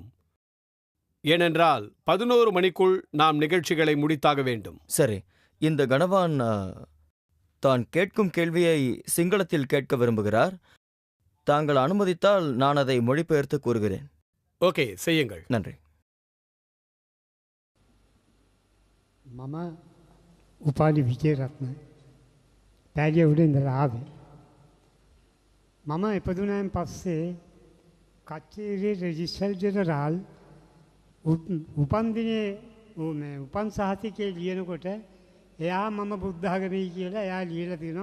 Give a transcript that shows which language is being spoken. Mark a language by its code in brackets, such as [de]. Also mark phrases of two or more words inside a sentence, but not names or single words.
[ta] ஏனென்றால் 11 மணிக்குள் நாம் நிகழ்ச்சிகளை முடித்தாக வேண்டும். சரி, இந்த கணவான் தான் கேட்கும் கேள்வியை சிங்களத்தில் கேட்க விரும்புகிறார். தாங்கள் அனுமதித்தால் நான் அதை மொழிபெயர்த்து கூறுகிறேன். ஓகே, செய்யுங்கள். நன்றி. [si] මම උපාලි විජේරත්න පැලිය උඩ ඉඳලා ආවේ. මම ඉපදුනායින් පස්සේ කච්චේරියේ රෙජිස්ටර් ජෙනරාල් උපන්දිනේ උපන් සහතිකයේ ලියනකොට එයා මම බුද්ධාගමයි කියලා එයා ලියලා තියෙනවා.